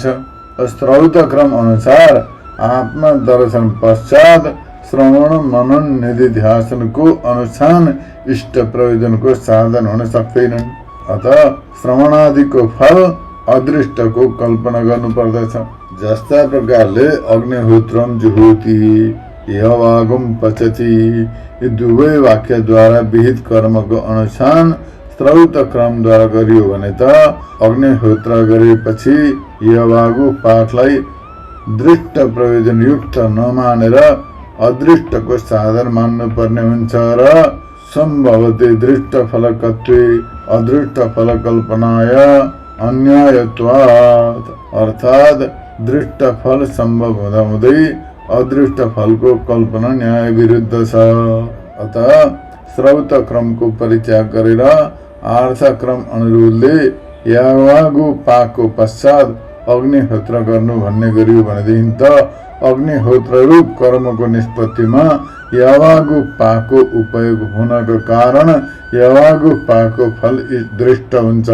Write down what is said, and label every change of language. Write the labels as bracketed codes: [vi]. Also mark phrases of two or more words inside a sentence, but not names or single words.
[ne] श्रौत क्रम अनुसार आत्मा दर्शन पश्चात श्रवण मनन निधिध्यासनको अनुष्ठान इष्ट प्रयोजनको साधन हुन सक्दैनन्। अतः श्रवणादिको फल अदृष्टको कल्पना गर्नु पर्दछ। जस्ता प्रकारले [sa] अग्निहोत्रम जुहोति यवागम पचति [ne] यी दुवै वाक्यद्वारा विहित कर्मको अनुष्ठान श्रौत क्रमद्वारा गरियो भने त अग्निहोत्र गरेपछि यवागु पाठलाई दृष्ट प्रयोजन युक्त नमानेर अदृष्टको साधन मान्नु पर्ने हुन्छ र [sa] सम्भवते दृष्ट फलकत्वे अदृष्ट फल कल्पनाय अन्यायत्वात्। [ne] अर्थात् दृष्ट फल सम्भव हुँदा हुँदै अदृष्ट फलको कल्पना न्याय विरुद्ध छ। अतः श्रौत क्रमको परित्याग गरेर अर्थ क्रम अनुरोधले यावागु पाको पश्चात अग्निहोत्र गर्नु भन्ने गरियो भनेदेखि त अग्निहोत्र रूप कर्मको निष्पत्तिमा यावागु पाको उपयोग हुनको कारण यावागु पाको फल दृष्ट हुन्छ।